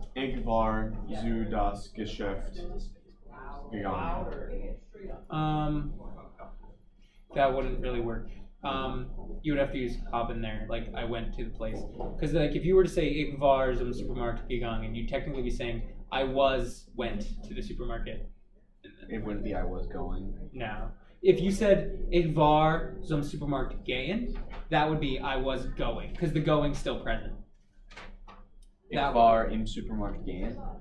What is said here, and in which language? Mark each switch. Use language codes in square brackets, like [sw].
[de] Ich war zu das Geschäft gegangen. [en] That wouldn't really work. You would have to use haben there, like I went to the place. Because like if you were to say [de] ich war zum Supermarkt gegangen, [en] you'd technically be saying I went to the supermarket. It wouldn't be I was going. No. If you said [de] ich war zum Supermarkt gehen, [en] that would be I was going, because the going's still present. [de] Ich war im Supermarkt gehen.